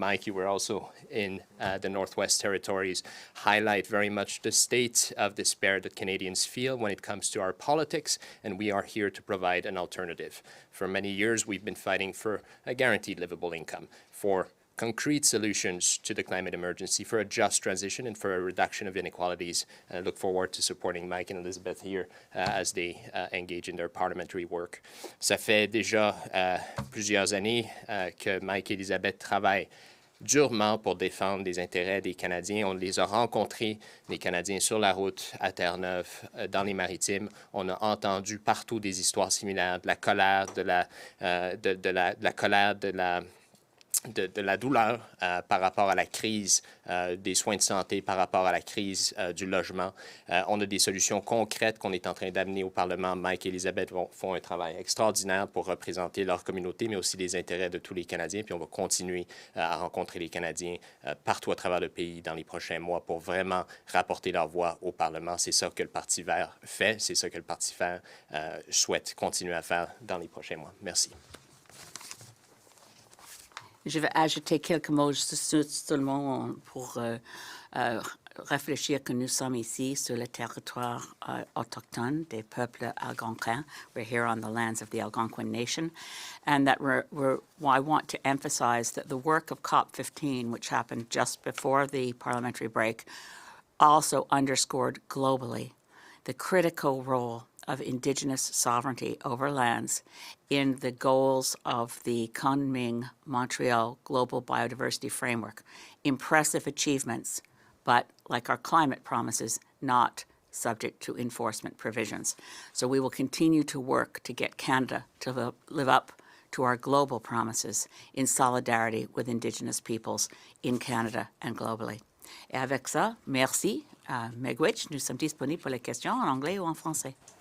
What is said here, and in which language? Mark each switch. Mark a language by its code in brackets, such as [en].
[en] Mike, you were also in the Northwest Territories, highlight very much the state of despair that Canadians feel when it comes to our politics, and we are here to provide an alternative. For many years, we've been fighting for a guaranteed livable income, for concrete solutions to the climate emergency, for a just transition and for a reduction of inequalities. And I look forward to supporting Mike and Elizabeth here as they engage in their parliamentary work. [fr] Ça fait déjà plusieurs années que Mike et Elizabeth travaillent durement pour défendre les intérêts des Canadiens. On les a rencontrés, les Canadiens, sur la route à Terre-Neuve, dans les Maritimes. On a entendu partout des histoires similaires, de la colère, de la colère, de la douleur par rapport à la crise des soins de santé, par rapport à la crise du logement. On a des solutions concrètes qu'on est en train d'amener au Parlement. Mike et Elizabeth font un travail extraordinaire pour représenter leur communauté, mais aussi les intérêts de tous les Canadiens. Puis on va continuer à rencontrer les Canadiens partout à travers le pays dans les prochains mois pour vraiment rapporter leur voix au Parlement. C'est ça que le Parti vert fait. C'est ça que le Parti vert souhaite continuer à faire dans les prochains mois. Merci. Je vais ajouter quelques mots seulement pour réfléchir que nous sommes ici sur le territoire autochtone des peuples algonquins. [en] We're here on the lands of the Algonquin Nation, and that I want to emphasize that the work of COP15, which happened just before the parliamentary break, also underscored globally the critical role of Indigenous sovereignty over lands in the goals of the Kunming-Montreal Global Biodiversity Framework. Impressive achievements, but like our climate promises, not subject to enforcement provisions. So we will continue to work to get Canada to live up to our global promises in solidarity with Indigenous peoples in Canada and globally. [fr] Et avec ça, merci. Megwitch, nous sommes disponibles pour les questions en anglais ou en français.